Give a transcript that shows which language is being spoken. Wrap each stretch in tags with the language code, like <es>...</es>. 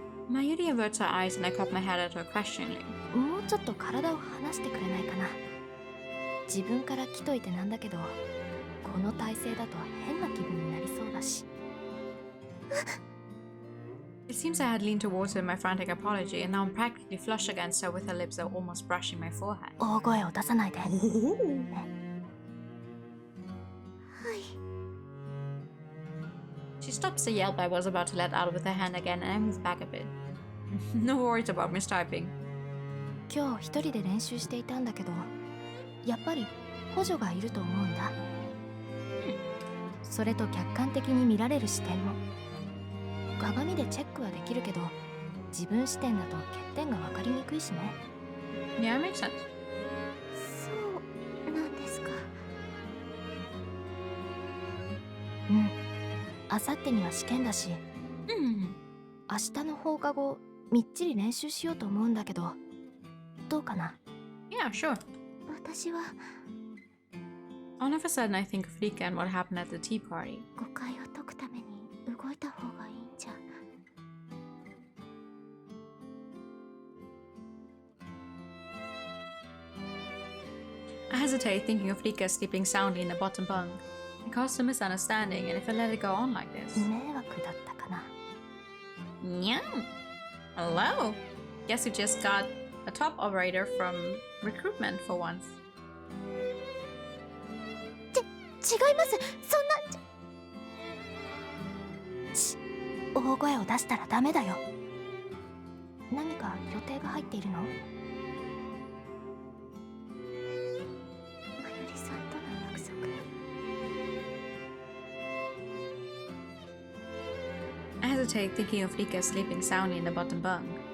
<en>Mayuri averts her eyes, and I cock my head at her questioningly.</en> <ja>もうちょっと体を離してくれないかな。自分から来といてなんだけど、この体勢だと変な気分になりそうだし。</ja> <en>It seems I had leaned towards her in my frantic apology, and now I'm practically flush against her with her lips almost brushing my forehead.</en> <ja>大声を出さないで。</ja> <en>She stops the yelp I was about to let out with her hand again, and I move back a bit. No worries about mistyping.</en> <ja>今日一人で練習していたんだけど、やっぱり補助がいると思うんだ。それと客観的に見られる視点も。鏡でチェックはできるけど、自分視点だと欠点が分かりにくいしね。</ja> <en>Yeah, it makes sense.</en> <ja>そうなんですか。うん。あさってには試験だし、明日の放課後みっちり練習しようと思うんだけど、どうかな？</ja> <en>Yeah, sure.</en> <ja>私は</ja> <en>All of a sudden I think of Rika and what happened at the tea party.</en> <ja>誤解を解くために動いた方がいいんじゃ。</ja> <en>I hesitate, thinking of Rika sleeping soundly in the bottom bunk. It caused a misunderstanding, and if I let it go on like this...</en> <ja>迷惑だったかな。</ja> <en>Yeah. Hello. Guess you just got a top operator from recruitment for once.</en> <ja>違います。そんな。大声を出したらダメだよ。何か予定が入っているの？まゆりさんとの約束。</ja> <en>I hesitate, thinking of Rika sleeping soundly in the bottom bunk.</en>